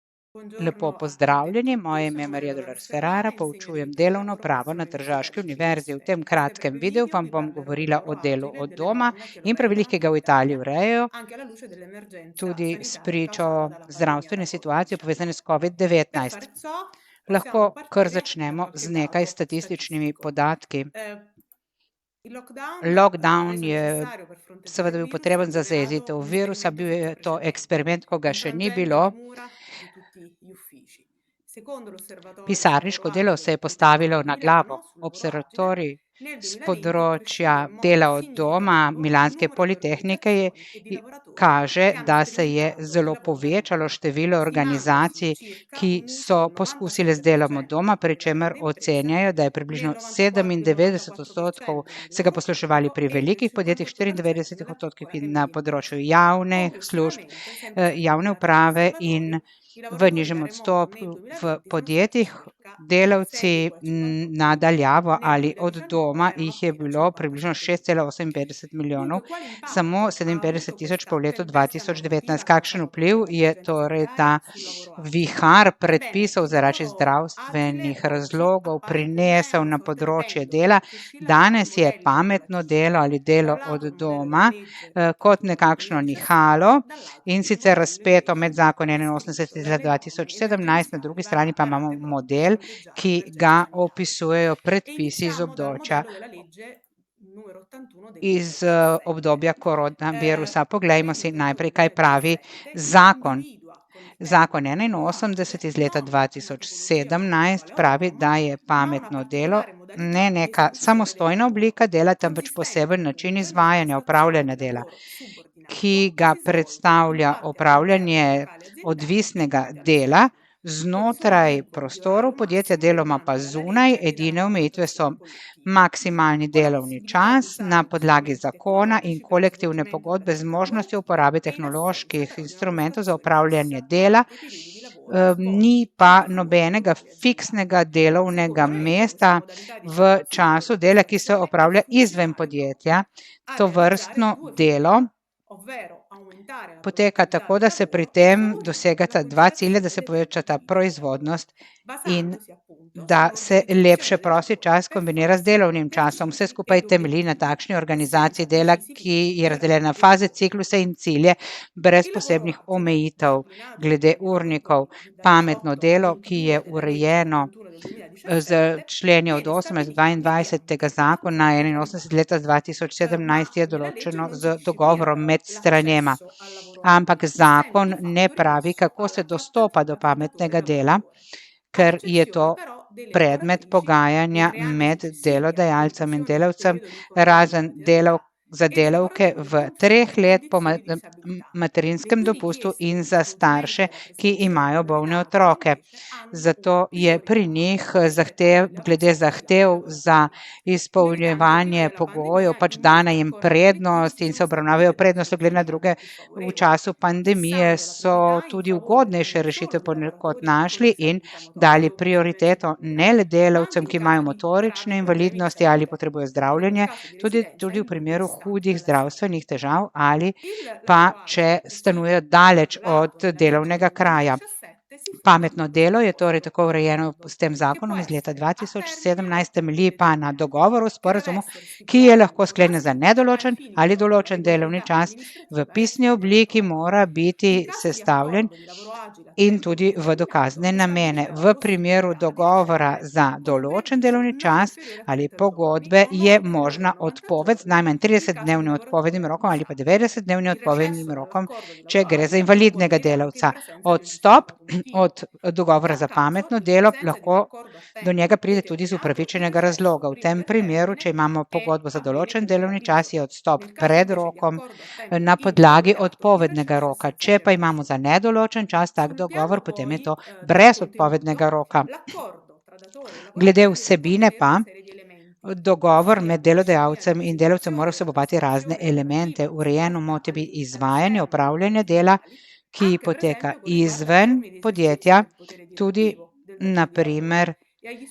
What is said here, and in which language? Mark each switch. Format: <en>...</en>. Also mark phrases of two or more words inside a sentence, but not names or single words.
<sl>Lepo</sl> <it>Buongiorno,</it> <sl>pozdravljeni,</sl> <it>io</it> <sl>moje ime je</sl> <it>sono Maria</it> <sl>Marija Dolores Dolores Ferrara, Ferrara, poučujem</sl> <it>insegnante di</it> <sl>delovno</sl> <it>lavoro</it> <sl>pravo na</sl> <it>presso</it> <sl>Tržaški</sl> <it>l'Università di</it> <sl>univerzi. V</sl> <it>Firenze.</it> <sl>tem</sl> <it>In questo</it> <sl>kratkem</sl> <it>breve</it> <sl>videu</sl> <it>video</it> <sl>vam</sl> <it>vi</it> <sl>bom</sl> <it>parlerò del</it> <sl>govorila o</sl> <it>lavoro</it> <sl>delu</sl> <it>agile,</it> <sl>od</sl> <it>delle</it> <sl>doma</sl> <it>donne che lo</it> <sl>in pravilih, ki</sl> <it>rendono</it> <sl>ga v Italiji</sl> <it>attuabile</it> <sl>urejajo,</sl> <it>anche alla luce dell'emergenza</it> <sl>tudi</sl> <it>sanitaria causata</it> <sl>spričo</sl> <it>dalla pandemia da</it> <sl>zdravstvene situacije povezane s</sl> <it>Per COVID-19. fare ciò possiamo</it> <sl>Lahko kar</sl> <it>partire da</it> <sl>začnemo z</sl> <it>qualche</it> <sl>nekaj</sl> <it>dato</it> <sl>statističnimi</sl> <it>statistico.</it> <sl>podatki.</sl> <it>Il lockdown,</it> <sl>Lockdown</sl> <it>reso</it> <sl>je</sl> <it>necessario per fronteggiare</it> <sl>seveda</sl> <it>il</it> <sl>bil</sl> <it>virus, ha</it> <sl>potreben za</sl> <it>generato</it> <sl>zajezitev</sl> <it>un</it> <sl>virusa,</sl> <it>esperimento</it> <sl>bil je</sl> <it>senza</it> <sl>to</sl> <it>precedenti,</it> <sl>eksperiment, ko ga še ni</sl> <it>infrangendo le</it> <sl>bilo.</sl> <it>mura di tutti gli uffici. Secondo l'Osservatorio sul lavoro</it> <sl>Pisarniško delo se</sl> <it>agile</it> <sl>je</sl> <it>pubblicato</it> <sl>postavilo</sl> <it>nel</it> <sl>na glavo.</sl> <it>2001 sul lavoro agile,</it> <sl>Observatorij</sl> <it>nel</it> <sl>s</sl> <it>2020 è</it> <sl>področja</sl> <it>cresciuto in modo</it> <sl>dela od doma</sl> <it>significativo il</it> <sl>Milanske</sl> <it>numero di</it> <sl>politehnike</sl> <it>organizzazioni e di lavoratori</it> <sl>kaže,</sl> <it>che hanno</it> <sl>da se je</sl> <it>sperimentato il</it> <sl>zelo</sl> <it>lavoro da</it> <sl>povečalo</sl> <it>remoto,</it> <sl>število</sl> <it>stimandosi</it> <sl>organizacij,</sl> <it>circa</it> <sl>ki</sl> <it>un uso</it> <sl>so</sl> <it>del</it> <sl>poskusile z delom od 97% doma, pri</sl> <it>nelle</it> <sl>čemer</sl> <it>grandi imprese,</it> <sl>ocenjajo, da je</sl> <it>nel</it> <sl>približno 97% 94% se ga</sl> <it>nell'uomo</it> <sl>posluževali</sl> <it>pubblico</it> <sl>pri</sl> <it>e nel</it> <sl>velikih podjetjih, 58% 94%</sl> <it>nelle piccole e</it> <sl>na</sl> <it>medie</it> <sl>področju</sl> <it>imprese.</it> <sl>javnih služb,</sl> <it>Complessivamente, sempre secondo i</it> <sl>javne</sl> <it>dati</it> <sl>uprave in</sl> <it>dell'osservatorio, i</it> <sl>v</sl> <it>lavoratori da</it> <sl>nižjem</sl> <it>remoto nel</it> <sl>odstotku v</sl> <it>2020 sono stati</it> <sl>podjetjih.</sl> <it>circa</it> <sl>Delavci</sl> <it>6,58 milioni,</it> <sl>nadaljavo</sl> <it>nel</it> <sl>ali od 2019 doma</sl> <it>erano</it> <sl>jih je</sl> <it>appena</it> <sl>bilo približno</sl> <it>57 mila.</it> <sl>6,58 milijonov,</sl> <it>Dunque, quale</it> <sl>samo</sl> <it>impatto ha 57 avuto</it> <sl>tisoč pa v</sl> <it>questa</it> <sl>letu</sl> <it>tempesta 2019. normativa causata</it> <sl>Kakšen</sl> <it>appunto</it> <sl>vpliv je</sl> <it>dall'emergenza</it> <sl>torej ta</sl> <it>sanitaria sul lavoro agile?</it> <sl>vihar</sl> <it>Ebbene,</it> <sl>predpisov</sl> <it>il</it> <sl>zaradi</sl> <it>lavoro agile</it> <sl>zdravstvenih</sl> <it>oggi</it> <sl>razlogov</sl> <it>appare come</it> <sl>prinesel</sl> <it>una</it> <sl>na</sl> <it>sorta di</it> <sl>področje</sl> <it>pendolo</it> <sl>dela?</sl> <it>che oscilla tra due</it> <sl>Danes je</sl> <it>modelli</it> <sl>pametno</sl> <it>lavorativi.</it> <sl>delo ali</sl> <it>Da</it> <sl>delo</sl> <it>un</it> <sl>od</sl> <it>lato il modello della</it> <sl>doma</sl> <it>legge</it> <sl>kot</sl> <it>81 del</it> <sl>nekakšno 2017, nihalo,</sl> <it>dall'altro</it> <sl>in</sl> <it>il</it> <sl>sicer</sl> <it>modello</it> <sl>razpeto med</sl> <it>invece</it> <sl>zakon</sl> <it>prescritto</it> <sl>81 iz</sl> <it>dalle</it> <sl>leta</sl> <it>norme e dalle</it> <sl>2017, na drugi</sl> <it>principali</it> <sl>strani pa imamo</sl> <it>barate pronte a</it> <sl>model,</sl> <it>fronteggiare</it> <sl>ki</sl> <it>l'emergenza</it> <sl>ga</sl> <it>sanitaria.</it> <sl>opisujejo</sl> <it>E</it> <sl>predpisi iz</sl> <it>iniziamo dal</it> <sl>obdočja</sl> <it>modello della legge numero 81 del</it> <sl>iz 2017. obdobja koronavirusa.</sl> <it>La</it> <sl>Poglejmo</sl> <it>legge</it> <sl>si 81 najprej,</sl> <it>del</it> <sl>kaj pravi 2017 zakon.</sl> <it>individua con il</it> <sl>Zakon</sl> <it>termine lavoro 81 agile</it> <sl>iz leta</sl> <it>non una tipologia 2017 contrattuale</it> <sl>pravi,</sl> <it>autonoma,</it> <sl>da je</sl> <it>ma una</it> <sl>pametno delo</sl> <it>particolare</it> <sl>ne</sl> <it>modalità di</it> <sl>neka</sl> <it>esecuzione del</it> <sl>samostojna</sl> <it>lavoro,</it> <sl>oblika dela, temveč</sl> <it>consistente</it> <sl>poseben način</sl> <it>appunto nella</it> <sl>izvajanja,</sl> <it>prestazione</it> <sl>upravljanja</sl> <it>di</it> <sl>dela,</sl> <it>lavoro</it> <sl>ki</sl> <it>subordinato che</it> <sl>ga</sl> <it>si svolge in</it> <sl>predstavlja</sl> <it>parte all'interno dei</it> <sl>opravljanje</sl> <it>locali aziendali e in</it> <sl>odvisnega</sl> <it>parte</it> <sl>dela</sl> <it>all'esterno, con il solo</it> <sl>znotraj</sl> <it>vincolo di orario</it> <sl>prostorov podjetja,</sl> <it>massimo</it> <sl>deloma pa</sl> <it>determinato dalla</it> <sl>zunaj.</sl> <it>legge e dalla</it> <sl>Edine omejitve so</sl> <it>regolamentazione collettiva,</it> <sl>maksimalni</sl> <it>con la</it> <sl>delovni</sl> <it>possibilità di</it> <sl>čas na</sl> <it>usare gli</it> <sl>podlagi</sl> <it>strumenti</it> <sl>zakona in</sl> <it>tecnologici per lo</it> <sl>kolektivne</sl> <it>svolgimento</it> <sl>pogodbe z</sl> <it>dell'attività</it> <sl>možnostjo uporabe</sl> <it>e in assenza</it> <sl>tehnoloških</sl> <it>però di una</it> <sl>instrumentov za</sl> <it>prestazione</it> <sl>upravljanje</sl> <it>fissa</it> <sl>dela.</sl> <it>durante i periodi di lavoro</it> <sl>Ni</sl> <it>svolti</it> <sl>pa</sl> <it>anche fuori dai</it> <sl>nobenega</sl> <it>locali aziendali.</it> <sl>fiksnega delovnega</sl> <it>Secondo la legge, questa</it> <sl>mesta</sl> <it>modalità di</it> <sl>v</sl> <it>esecuzione</it> <sl>času</sl> <it>della</it> <sl>dela, ki se</sl> <it>prestazione è</it> <sl>opravlja izven</sl> <it>funzionale</it> <sl>podjetja.</sl> <it>proprio a</it> <sl>To</sl> <it>realizzare</it> <sl>vrstno</sl> <it>due</it> <sl>delo</sl> <it>finalità, ovvero aumentare la</it> <sl>poteka</sl> <it>produttività</it> <sl>tako,</sl> <it>del</it> <sl>da se pri</sl> <it>lavoro e</it> <sl>tem</sl> <it>favorire la</it> <sl>dosegata dva cilja, da</sl> <it>conciliazione</it> <sl>se</sl> <it>del tempo</it> <sl>povečata</sl> <it>di vita e di</it> <sl>proizvodnost</sl> <it>lavoro,</it> <sl>in</sl> <it>basandosi appunto su</it> <sl>da se</sl> <it>un'organizzazione</it> <sl>lepše</sl> <it>del</it> <sl>prosti</sl> <it>lavoro</it> <sl>čas</sl> <it>per</it> <sl>kombinira z</sl> <it>fasi</it> <sl>delovnim časom. Vse</sl> <it>precisi</it> <sl>skupaj</sl> <it>ed</it> <sl>temelji na</sl> <it>obiettivi</it> <sl>takšni</sl> <it>e</it> <sl>organizaciji</sl> <it>senza</it> <sl>dela,</sl> <it>precisi</it> <sl>ki</sl> <it>picchi</it> <sl>je</sl> <it>per</it> <sl>razdeljena na</sl> <it>raggiungere gli</it> <sl>faze, cikluse</sl> <it>obiettivi.</it> <sl>in cilje, brez</sl> <it>Il lavoro</it> <sl>posebnih</sl> <it>agile,</it> <sl>omejitev</sl> <it>disciplinato</it> <sl>glede</sl> <it>nel</it> <sl>urnikov.</sl> <it>da</it> <sl>Pametno</sl> <it>18 al</it> <sl>delo, ki je</sl> <it>22 della legge</it> <sl>urejeno</sl> <it>81 del</it> <sl>z 2017, členi od</sl> <it>viene 18 stabilito 22 mediante</it> <sl>zakona</sl> <it>l'accordo tra le</it> <sl>81 leta</sl> <it>parti, ma</it> <sl>2017 je</sl> <it>nella legge</it> <sl>določeno</sl> <it>non si</it> <sl>z</sl> <it>disciplina</it> <sl>dogovorom</sl> <it>però</it> <sl>med stranjema.</sl> <it>l'accesso al lavoro</it> <sl>Ampak</sl> <it>agile, essendo</it> <sl>zakon</sl> <it>di</it> <sl>ne</sl> <it>fatto</it> <sl>pravi,</sl> <it>rimesso</it> <sl>kako se</sl> <it>alla</it> <sl>dostopa do</sl> <it>trattativa tra datore e</it> <sl>pametnega dela,</sl> <it>lavoratore, ad</it> <sl>ker je</sl> <it>eccezione</it> <sl>to</sl> <it>però delle</it> <sl>predmet</sl> <it>lavoratrici, nei</it> <sl>pogajanja</sl> <it>3 anni</it> <sl>med</sl> <it>successivi alla</it> <sl>delodajalcem in</sl> <it>conclusione del</it> <sl>delavcem,</sl> <it>periodo di controllo di</it> <sl>razen</sl> <it>maternità,</it> <sl>za</sl> <it>e dei</it> <sl>delavke</sl> <it>lavoratori</it> <sl>v</sl> <it>con figli</it> <sl>3 in let po</sl> <it>condizioni di disabilità, le</it> <sl>materinskem</sl> <it>cui</it> <sl>dopustu</sl> <it>richieste</it> <sl>in</sl> <it>per lo</it> <sl>za</sl> <it>svolgimento</it> <sl>starše,</sl> <it>della</it> <sl>ki</sl> <it>prestazione</it> <sl>imajo bolne</sl> <it>lavoratica</it> <sl>otroke.</sl> <it>invece hanno una</it> <sl>Zato je pri</sl> <it>priorità</it> <sl>njih</sl> <it>rispetto a quelle</it> <sl>glede</sl> <it>avanzate dai</it> <sl>zahtev za</sl> <it>lavoratori. In verità, anche prima</it> <sl>izpolnjevanje</sl> <it>della</it> <sl>pogojev,</sl> <it>pandemia,</it> <sl>pač</sl> <it>in</it> <sl>dana</sl> <it>molti</it> <sl>jim</sl> <it>accordi collettivi</it> <sl>prednost</sl> <it>si</it> <sl>in</sl> <it>sono</it> <sl>se obravnavajo</sl> <it>stabilite</it> <sl>prednosti glede na</sl> <it>disposizioni</it> <sl>druge.</sl> <it>più</it> <sl>V</sl> <it>favorevoli,</it> <sl>času pandemije</sl> <it>fissando la</it> <sl>so</sl> <it>priorità in</it> <sl>tudi</sl> <it>favore</it> <sl>ugodnejše</sl> <it>non solo</it> <sl>rešitve</sl> <it>di</it> <sl>ponekod</sl> <it>lavoratori con</it> <sl>našli in</sl> <it>disabilità</it> <sl>dali</sl> <it>motorie o conseguenze</it> <sl>prioriteto ne</sl> <it>cognitive,</it> <sl>le</sl> <it>ma anche</it> <sl>delavcem,</sl> <it>in</it> <sl>ki imajo</sl> <it>caso di gravi</it> <sl>motorične</sl> <it>problemi di</it> <sl>invalidnosti ali</sl> <it>salute,</it> <sl>potrebujejo</sl> <it>oppure nel</it> <sl>zdravljenje,</sl> <it>caso di</it> <sl>tudi,</sl> <it>residenza</it> <sl>tudi v</sl> <it>in luoghi</it> <sl>primeru</sl> <it>distanti</it> <sl>hudih</sl> <it>dalla sede.</it> <sl>zdravstvenih težav ali</sl> <it>Il</it> <sl>pa</sl> <it>lavoro</it> <sl>če</sl> <it>agile, così</it> <sl>stanujejo</sl> <it>come</it> <sl>daleč od</sl> <it>tutelato nella legge</it> <sl>delovnega</sl> <it>del</it> <sl>kraja.</sl> <it>2017, si fonda</it> <sl>Pametno</sl> <it>appunto</it> <sl>delo je torej</sl> <it>sull'apposito</it> <sl>tako urejeno s</sl> <it>accordo,</it> <sl>tem</sl> <it>che può</it> <sl>zakonom iz leta</sl> <it>essere a termine 2017, o a tempo</it> <sl>temelji pa na</sl> <it>determinato,</it> <sl>dogovoru,</sl> <it>che deve</it> <sl>sporazumu,</sl> <it>essere</it> <sl>ki je</sl> <it>stipulato</it> <sl>lahko</sl> <it>in modo</it> <sl>sklenjen za</sl> <it>scritto ai</it> <sl>nedoločen</sl> <it>fini</it> <sl>ali</sl> <it>della loro</it> <sl>določen delovni</sl> <it>regolarità</it> <sl>čas v</sl> <it>amministrativa e</it> <sl>pisni obliki,</sl> <it>sanzionatoria.</it> <sl>mora</sl> <it>In</it> <sl>biti</sl> <it>caso di</it> <sl>sestavljen</sl> <it>accordo di lavoro agile a</it> <sl>in</sl> <it>tempo</it> <sl>tudi v</sl> <it>indeterminato,</it> <sl>dokazne</sl> <it>è</it> <sl>namene.</sl> <it>stabilita la</it> <sl>V primeru</sl> <it>possibilità di</it> <sl>dogovora</sl> <it>accedere</it> <sl>za</sl> <it>con un</it> <sl>določen</sl> <it>preavviso</it> <sl>delovni</sl> <it>non</it> <sl>čas</sl> <it>inferiore a</it> <sl>ali</sl> <it>30 giorni</it> <sl>pogodbe</sl> <it>o non</it> <sl>je</sl> <it>inferiore a</it> <sl>možna 90 odpoved z</sl> <it>giorni</it> <sl>najmanj</sl> <it>in caso di</it> <sl>30-dnevnim</sl> <it>lavoratore</it> <sl>odpovednim rokom ali pa</sl> <it>disabile.</it> <sl>90-dnevnim</sl> <it>Il</it> <sl>odpovednim</sl> <it>recesso</it> <sl>rokom,</sl> <it>dall'accordo di</it> <sl>če</sl> <it>lavoro</it> <sl>gre za</sl> <it>agile però può</it> <sl>invalidnega</sl> <it>avvenire anche in</it> <sl>delavca.</sl> <it>presenza di un</it> <sl>Odstop</sl> <it>giustificato motivo.</it> <sl>od dogovora</sl> <it>In tal</it> <sl>za</sl> <it>caso,</it> <sl>pametno</sl> <it>in</it> <sl>delo</sl> <it>presenza di un</it> <sl>lahko</sl> <it>accordo a</it> <sl>do njega</sl> <it>tempo</it> <sl>pride tudi z</sl> <it>determinato, il</it> <sl>upravičenega</sl> <it>recesso</it> <sl>razloga. V</sl> <it>prima</it> <sl>tem</sl> <it>del</it> <sl>primeru, če</sl> <it>termine</it> <sl>imamo pogodbo za</sl> <it>avviene</it> <sl>določen</sl> <it>con</it> <sl>delovni čas,</sl> <it>preavviso.</it> <sl>je odstop</sl> <it>Nel caso</it> <sl>pred</sl> <it>invece di</it> <sl>rokom</sl> <it>accordo a tempo</it> <sl>na podlagi</sl> <it>indeterminato, il</it> <sl>odpovednega</sl> <it>recesso è</it> <sl>roka.</sl> <it>senza</it> <sl>Če pa imamo</sl> <it>preavviso.</it> <sl>za nedoločen čas tak</sl> <it>Sul</it> <sl>dogovor,</sl> <it>piano</it> <sl>potem je to</sl> <it>poi del</it> <sl>brez odpovednega</sl> <it>contenuto,</it> <sl>roka.</sl> <it>l'accordo tra datore e</it> <sl>Glede</sl> <it>lavoratori deve</it> <sl>vsebine</sl> <it>contenere una</it> <sl>pa,</sl> <it>serie di elementi,</it> <sl>dogovor med</sl> <it>ossia disciplina</it> <sl>delodajalcem in delavcem mora</sl> <it>dell'esecuzione della</it> <sl>vsebovati razne</sl> <it>prestazione</it> <sl>elemente.</sl> <it>lavorativa</it> <sl>Urejeno</sl> <it>svolta</it> <sl>mora biti izvajanje,</sl> <it>all'esterno dei</it> <sl>upravljanje</sl> <it>luoghi</it> <sl>dela,</sl> <it>legali,</it> <sl>ki</sl> <it>anche per</it> <sl>poteka</sl> <it>esempio con riguardo alle</it> <sl>izven</sl> <it>forme di esercizio</it> <sl>podjetja,</sl> <it>del potere</it> <sl>tudi</sl> <it>direttivo, del datore di lavoro,</it> <sl>naprimer</sl>